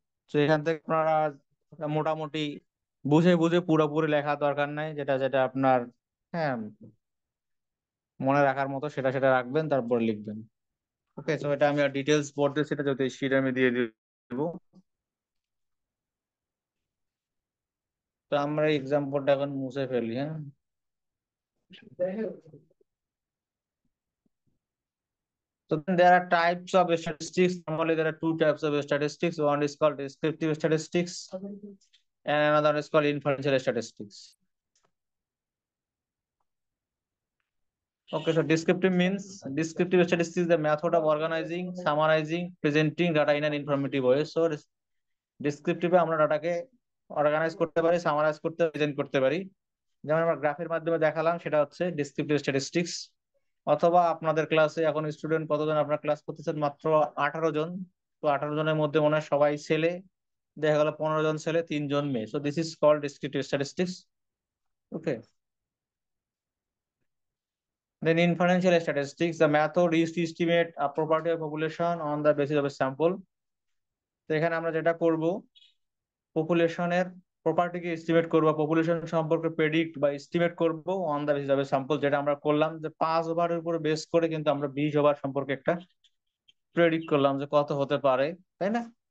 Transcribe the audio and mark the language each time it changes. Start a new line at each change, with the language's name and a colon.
Bangla: তো এখান থেকে আপনারা মোটামুটি বুঝে বুঝে পুরোপুরি লেখা দরকার নাই, যেটা যেটা আপনার হ্যাঁ মনে রাখার মতো সেটা সেটা রাখবেন, তারপর লিখবেন। ওকে, তো এটা আমি আর ডিটেলস পড়তে, সেটা যদি শিট আমি দিয়ে দিব। তো আমরা এক্সাম্পলটা এখন মুছে ফেলি, হ্যাঁ।
English: So then there are types of statistics. Normally there are two types of statistics. One is called descriptive statistics and another is called inferential statistics. Okay, so descriptive statistics is the method of organizing, summarizing, presenting data in an informative way.
Bangla: So descriptive আমরা ডাটাকে organise করতে পারি, summarise করতে, present করতে পারি। যেমন আমরা গ্রাফের মাধ্যমে দেখালাম, সেটা হচ্ছে ডেসক্রিপটিভ স্ট্যাটিস্টিক্স। অথবা আপনাদের ক্লাসে এখন স্টুডেন্ট কতজন আপনার ক্লাস করতেছেন? মাত্র 18 জন। তো 18 জনের মধ্যে মনে হয় সবাই ছেলে, দেখা গেল 15 জন ছেলে, 3 জন মেয়ে।
English: So this is called descriptive statistics. Okay, then inferential statistics, the method is to estimate a property of population on the basis of a sample.
Bangla: তো এখানে আমরা যেটা করব, পপুলেশনের প্রপার্টিকে এস্টিমেট করবো, পপুলেশন সম্পর্কে প্রেডিক্ট বা এস্টিমেট করবো
English: On the basis of sample.
Bangla: যেটা আমরা করলাম যে 5 ওভারের উপরে বেস করে কিন্তু আমরা 20 ওভার সম্পর্কে একটা প্রেডিক্ট করলাম যে কত হতে পারে, তাই না?